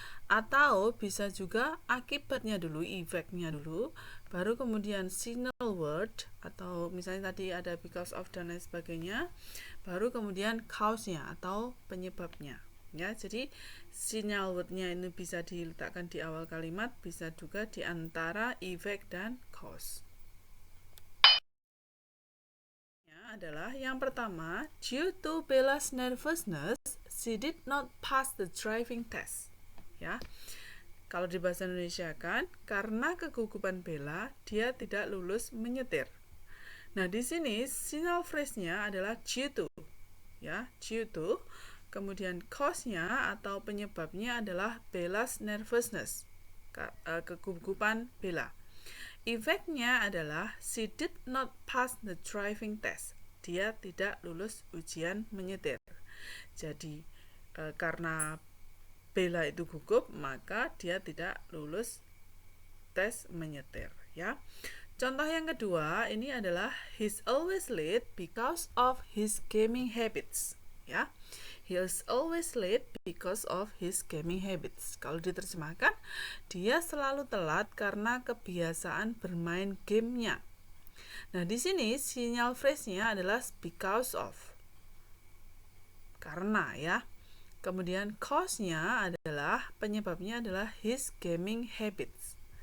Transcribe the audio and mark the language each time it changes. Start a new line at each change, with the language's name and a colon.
Indonesian: Atau bisa juga akibatnya dulu, effectnya dulu, baru kemudian signal word, atau misalnya tadi ada because of dan lain sebagainya, baru kemudian cause-nya atau penyebabnya. Ya, jadi signal word-nya ini bisa diletakkan di awal kalimat, bisa juga di antara effect dan cause. Adalah yang pertama,
English: due to Bella's nervousness, she did not pass the driving test.
Indonesian: Ya, kalau di bahasa Indonesia kan, karena kegugupan Bella, dia tidak lulus menyetir. Nah, di sini signal phrase-nya adalah due to. Ya, due to. Kemudian cause-nya atau penyebabnya adalah
English: Bella's nervousness,
Indonesian: kegugupan Bella. Effect-nya adalah
English: she did not pass the driving test.
Indonesian: Dia tidak lulus ujian menyetir. Jadi karena Bella itu gugup, maka dia tidak lulus tes menyetir, ya. Contoh yang kedua ini adalah
English: he's always late because of his gaming habits, ya. He is always late because of his gaming habits.
Indonesian: Kalau diterjemahkan, dia selalu telat karena kebiasaan bermain gamenya. Nah, di sini sinyal phrase-nya adalah because of. Karena, ya. Kemudian cause-nya adalah, penyebabnya adalah
English: his gaming habits.